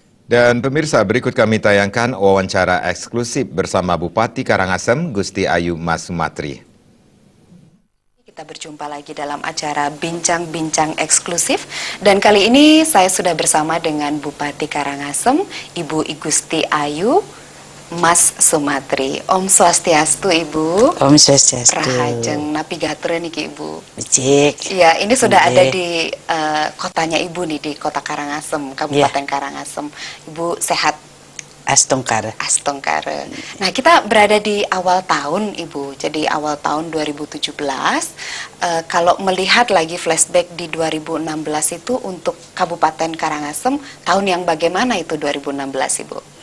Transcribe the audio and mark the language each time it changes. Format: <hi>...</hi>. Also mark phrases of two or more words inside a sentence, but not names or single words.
<id>Dan pemirsa, berikut kami tayangkan wawancara eksklusif bersama Bupati Karangasem, Gusti Ayu Mas Sumatri. Kita berjumpa lagi dalam acara Bincang-Bincang Eksklusif, dan kali ini saya sudah bersama dengan Bupati Karangasem, Ibu Igusti Ayu Mas Sumatri.</id> <ban>Om Swastiastu, Ibu. Om Swastiastu. Rahajeng napigatur niki, Ibu. Becik.</ban> <id>Ya, ini sudah ada di kotanya Ibu nih, di Kota Karangasem, Kabupaten Karangasem. Ibu sehat?</id> <ban>Astongkara. Astongkara.</ban> <id>Nah, kita berada di awal tahun, Ibu. Jadi awal tahun 2017. Kalau melihat lagi flashback di 2016 itu untuk Kabupaten Karangasem, tahun yang bagaimana itu 2016, Ibu?</id>